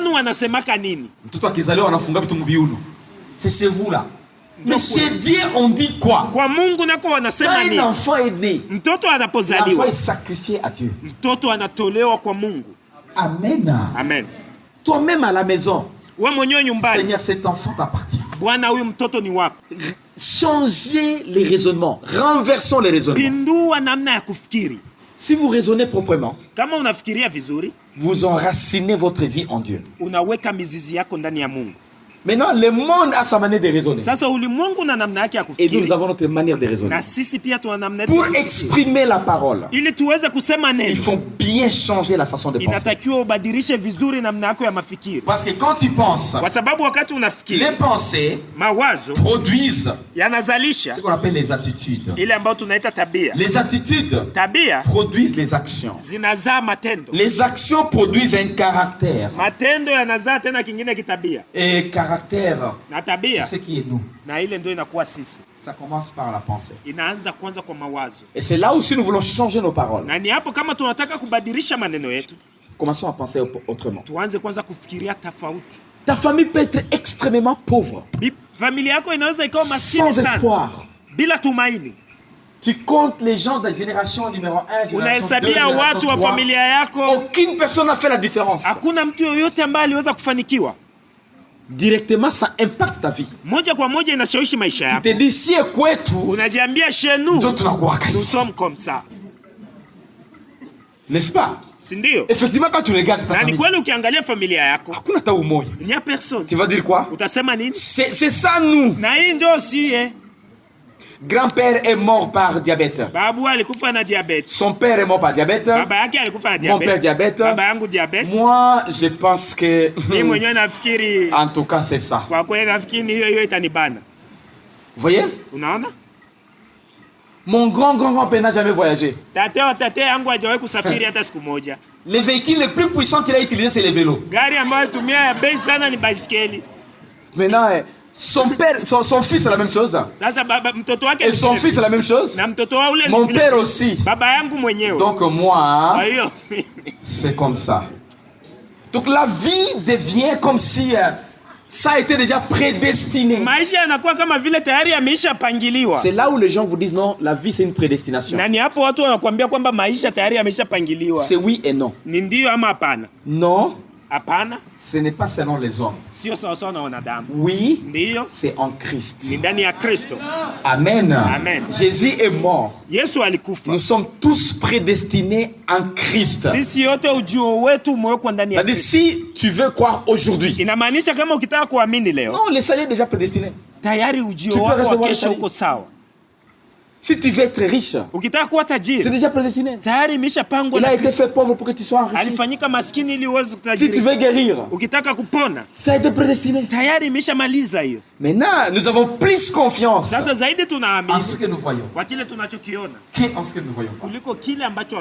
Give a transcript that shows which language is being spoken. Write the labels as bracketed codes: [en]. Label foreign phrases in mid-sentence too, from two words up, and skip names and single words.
[fr] C'est chez vous là. Mais chez Dieu, on dit quoi? Quand un enfant est né, l'enfant est sacrifié à Dieu. Amen. Amen. Toi-même à la maison, Seigneur, cet enfant t'appartient. [sw] Bwana huyu mtoto ni wako. [fr] Changez les raisonnements, renversons les raisonnements. [sw] Pindua namna ya kufikiri. [fr] Si vous raisonnez proprement, [sw] kama unafikiria vizuri, [fr] vous enracinez votre vie en Dieu. [sw] Unaweka mizizi yako ndani ya Mungu. [fr] Maintenant, le monde a sa manière de raisonner. [sw] Sasa ulimwengu na namna yake ya kufikiri. [fr] Et nous avons notre manière de raisonner. [sw] Na sisi pia tuna namna yetu. [fr] Pour exprimer la parole, [sw] ili tuweze kusema neno, [fr] il faut bien changer la façon de penser. [sw] Inatakiwa ubadilishe vizuri namna yako ya mafikiri. [fr] Parce que quand tu penses, [sw] kwa sababu wakati unafikiri, [fr] les pensées [sw] mawazo [fr] produisent [sw] yanazalisha [fr] ce qu'on appelle les attitudes. [sw] Ile ambayo tunaita tabia. [fr] Les attitudes [sw] tabia [fr] produisent les actions. [sw] Zinazaa matendo. [fr] Les actions produisent un caractère. [sw] Matendo yanazaa tena kingine kitabia. [fr] Et caractère, c'est ce qui est nous. [sw] Na ile ndio inakuwa sisi. [fr] Ça commence par la pensée. [sw] Inaanza kwanza kwa mawazo. [fr] Et c'est là aussi nous voulons changer nos paroles. [sw] Na ni hapo kama tunataka kubadilisha maneno yetu. [fr] Commençons à penser autrement. [sw] Tuanze kwanza kufikiria tofauti. [fr] Ta famille peut être extrêmement pauvre. [sw] Familia yako inaweza ikawa maskini [fr] sana. Sans espoir. [sw] Bila tumaini. [fr] Tu comptes les gens de la génération numéro 1, génération 2, génération 3. [sw] Wa familia yako. [fr] Aucune personne n'a fait la différence. [sw] Hakuna mtu yoyote ambaye aliweza kufanikiwa. [fr] Directement, ça impacte ta vie. [sw] Moja kwa moja inashawishi maisha yako. [fr] Tu te dis [sw] si kwetu. [fr] Unajiambia chez nous. Nous sommes comme ça. N'est-ce pas? [sw] Sindio? [fr] Effectivement, quand tu regardes ta famille. [sw] Na ni kweli ukiangalia familia yako. Hakuna hata umoja. [fr] Il n'y a personne. Tu vas dire quoi? [sw] Utasema nini? [fr] C'est ça nous. [sw] Na hii ndio si [fr] Grand-père est mort par diabète. [sw] Babu alikufa na diabète. [fr] Son père est mort par diabète. [sw] Baba yake alikufa na diabète. [fr] Mon père diabète. [sw] Baba yangu diabète. [fr] Moi, je pense que [sw] mimi mwenyewe nafikiri [fr] en tout cas c'est ça. [sw] Kwa kweli nafikiri hiyo itanibana. [fr] Vous voyez? [sw] Unaona? [fr] Mon grand-grand-père n'a jamais voyagé. [sw] Tate yangu hajawahi kusafiri hata siku moja. [fr] Les véhicules les plus puissants qu'il a utilisés c'est les vélos. [sw] Gari ambayo tumia ya bei sana ni baiskeli. [fr] Maintenant son père, son fils c'est la même chose. [sw] Sasa baba mtoto wake. [fr] Et son fils c'est la même chose. [sw] Na mtoto wa ule. [fr] Mon père aussi. [sw] Baba yangu mwenyewe. [fr] Donc moi, c'est comme ça. Donc la vie devient comme si ça a été déjà prédestiné. [sw] Maisha yanakuwa kama vile tayari yameisha pangiliwa. [fr] C'est là où les gens vous disent non, la vie c'est une prédestination. [sw] Na ni hapo watu wanakuambia kwamba maisha tayari yameisha pangiliwa. [fr] C'est oui et non. [sw] Ni ndio ama hapana? [fr] Non. [sw] Hapana. [fr] Ce n'est pas selon les hommes. [sw] Sio sawa na wanadamu. [fr] Oui. [sw] Ndio. [fr] C'est en Christ. [sw] Ni ndani ya Kristo. [fr] Amen. [sw] Amen. [fr] Jésus est mort. [sw] Yesu alikufa. [fr] Nous sommes tous prédestinés en Christ. [sw] Sisi yote ujio wetu umewekwa ndani ya Kristo. [fr] Si tu veux croire aujourd'hui. [sw] Inamaanisha kama ukitaka kuamini leo. [fr] Non, le salut est déjà prédestiné. [sw] Tayari ujio wako kesho uko sawa. [fr] Si tu veux être riche, c'est déjà prédestiné. Il a été fait pauvre pour que tu sois enrichi. Si tu veux guérir, ça a été prédestiné. Maintenant, nous avons plus confiance en ce que nous voyons qu'en ce que nous voyons pas.